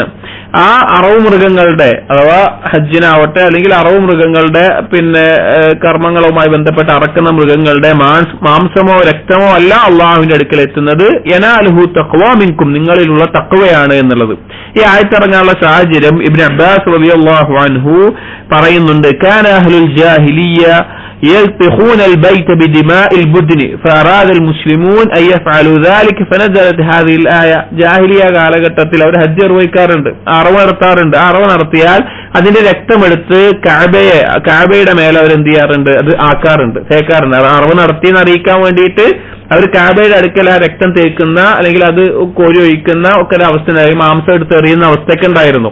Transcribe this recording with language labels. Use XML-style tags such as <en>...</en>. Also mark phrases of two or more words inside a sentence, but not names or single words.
<ml>ആ അറവ് മൃഗങ്ങളുടെ, അഥവാ ഹജ്ജിനാവട്ടെ അല്ലെങ്കിൽ അറവ് മൃഗങ്ങളുടെ പിന്നെ കർമ്മങ്ങളുമായി ബന്ധപ്പെട്ട് അറക്കുന്ന മൃഗങ്ങളുടെ മാംസമോ രക്തമോ അല്ല അള്ളാഹുവിന്റെ അടുക്കൽ എത്തുന്നത്.</ml> <ar>يناله التقوى منكم,</ar> <ml>നിങ്ങളിലുള്ള തഖ്വയാണ് എന്നുള്ളത്. ഈ ആയത്തിറങ്ങാനുള്ള സാഹചര്യം ഇബ്നു അബ്ബാസ്</ml> <ar>رضي الله عنه</ar> <ml>പറയുന്നുണ്ട്.</ml> <ar>كان أهل الجاهلية يلطخون البيت بدماء البدن فأراد المسلمون أن يفعلوا ذلك فنزلت هذه الآية.</ar> <ml>ജാഹിലിയ കാലഘട്ടത്തിൽ അവർ ഹജ്ജ് നിർവഹിക്കാറുണ്ട്, അറവ് നടത്താറുണ്ട്. അറവ് നടത്തിയാൽ അതിന്റെ രക്തമെടുത്ത് കാബയുടെ മേലെ അവർ എന്ത് ചെയ്യാറുണ്ട്? അത് ആക്കാറുണ്ട്, തേക്കാറുണ്ട്. അറവ് നടത്തിയെന്ന് അറിയിക്കാൻ വേണ്ടിയിട്ട് അവർ കാബയുടെ അടുക്കൽ ആ രക്തം തേക്കുന്ന അല്ലെങ്കിൽ അത് കോരി ഒഴിക്കുന്ന ഒക്കെ ഒരു അവസ്ഥ ഉണ്ടായി, മാംസം എടുത്ത് എറിയുന്ന അവസ്ഥയൊക്കെ ഉണ്ടായിരുന്നു.</ml>